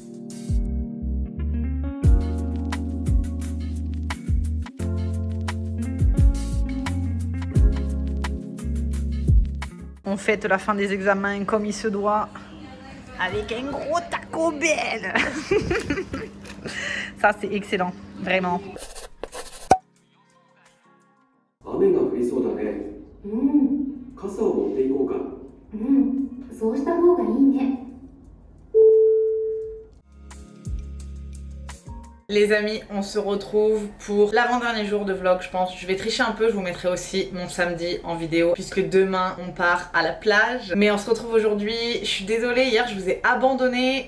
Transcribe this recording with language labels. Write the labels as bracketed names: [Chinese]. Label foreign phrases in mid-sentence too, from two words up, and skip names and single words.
[French] On fête la fin des examens comme il se doit. Avec un gros Taco Bell. Ça c'est excellent, vraiment. [Japanese] 雨が降りそうだね。傘を持っていこうか。そうした方がいいね。 [French] Les amis, on se retrouve pour l'avant-dernier jour de vlog, je pense. Je vais tricher un peu, je vous mettrai aussi mon samedi en vidéo puisque demain on part à la plage. Mais on se retrouve aujourd'hui, je suis désolée, hier je vous ai abandonné.